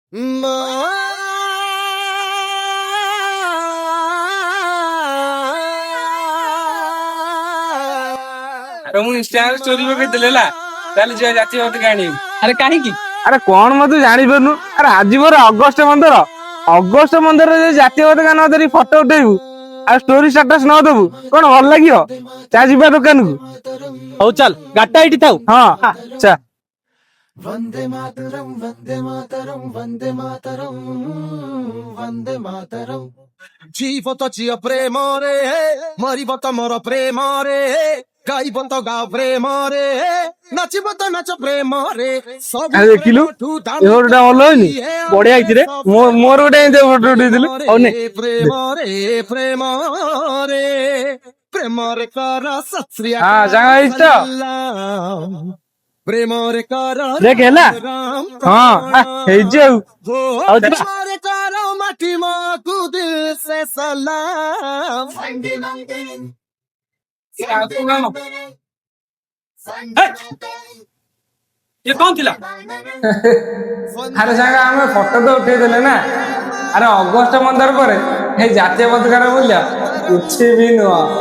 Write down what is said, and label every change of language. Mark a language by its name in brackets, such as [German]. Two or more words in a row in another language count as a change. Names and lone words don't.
[Odia] ମୁଁ ଇନଷ୍ଟାଗ୍ରାମ ଷ୍ଟୋରି ପକେଇଥିଲି ହେଲା, ତାହେଲେ ଝିଅ ଜାତୀୟ ପତାକା ଆଣିବୁ। ଆରେ କାହିଁକି? ଆରେ କଣ ମ ତୁ ଜାଣିପାରୁନୁ? ଆରେ ଆଜି ମୋର ଅଗଷ୍ଟ 15। ଅଗଷ୍ଟ 15ରେ ଯଦି ଜାତୀୟ ପତାକା ନ ଧରି ଫଟୋ ଉଠେଇବୁ ଆଉ [English] story status [Odia] ନ ଦେବୁ କଣ ଭଲ ଲାଗିବ? ଚା ଯିବା ଦୋକାନକୁ। ହଉ ଚାଲ, ଗାଡିଟା ଏଇଠି ଥାଉ। ହଁ ଚା। [Sanskrit] वंदे मातरम वंदे मातरम वंदे मातरम वंदे मातरम [Odia] ଜୀବ ତ ଜିଅ ପ୍ରେମ ରେ ମରିବ ତ ମୋର ପ୍ରେମ ରେ ଗାଇବ ତ ଗା ପ୍ରେମ ରେ ନାଚିବ ତ ନାଚ ପ୍ରେମ ରେ ସବ ଆରେ ଦେଖିଲୁ ଏ ଫଟୋଟା ଭଲ ହେଇନି? ବଢିଆ ହେଇଛି ରେ। ମୋର ଗୋଟେ ଏମିତି ଫଟୋ ଉଠେଇଥିଲୁ। ହଉ ନେ ପ୍ରେମ ରେ ପ୍ରେମ ରେ ପ୍ରେମ ରେ କର ସତ୍ରିଆ ହଁ ସାଙ୍ଗ ହେଇଛି ତ? ପ୍ରେମ ରେ କର ଦେଖ ହେଲା। ହଁ ହେଇଛି ଆଉ। ଆଉ ଯିବା। ପ୍ରେମ ରେ କର ମାଟି ମାକୁ [Hindi] दिल से सलाम [Odia] ଇଏ କଣ ଥିଲା? ଆରେ ସାଙ୍ଗ ଆମେ ଫଟୋ ତ ଉଠେଇଦେଲେ ନା। ଆରେ ଅଗଷ୍ଟ 15 ପରେ ଏଇ ଜାତୀୟ ପତାକାର ମୂଲ୍ୟ କିଛି ବି ନୁହଁ।